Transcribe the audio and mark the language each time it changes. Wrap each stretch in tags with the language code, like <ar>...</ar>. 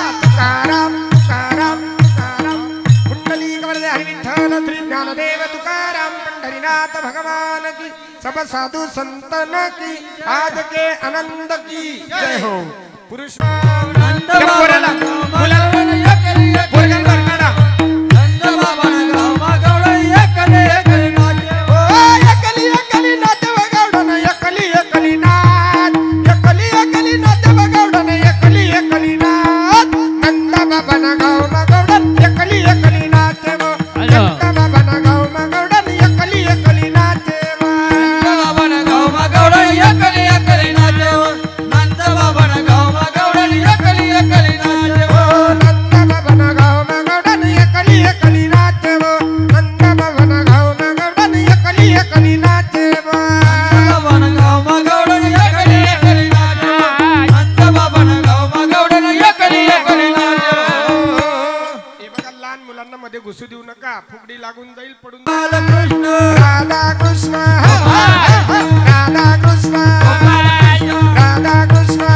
<hi>तुकाराम तुकाराम तुकाराम कुंडली कमलदे हरि विठ्ठल श्री ज्ञानदेव तुकाराम पंढरीनाथ भगवान की सब साधु संतन की आज के आनंद की जय हो पुरुष</hi> <mr>नंद पोराला, मुलाला, पोरग्याला काढा. नंद बाबा गावा गवळ एकले एकले नाचे ओ, एकली एकली नाच बगावडन एकली एकली नाच एकली एकली नाच बगावडन एकली एकली नाच नंद बाबा गाव मगवडन एकली एकली नाच नंद बाबा गाव मगवडन एकली एकली नाच नंद बाबा गावा गवळ एकले एकले नाचे नंद बाबा गावा गवळ एकले एकले नाचे नंद बाबा गाव मगवडन एकली एकली नाच नंद बाबा गाव मगवडन एकली एकली नाच बाबा गावा गवळ एकले एकले नाचे नंद बाबा गावा गवळ एकले एकले नाचे हे बघा लहान मुलांना मध्ये घुसू देऊ नका फुगडी लागून जाईल पडून बालकृष्ण राधा कृष्ण राधा कृष्ण राधा कृष्ण</mr>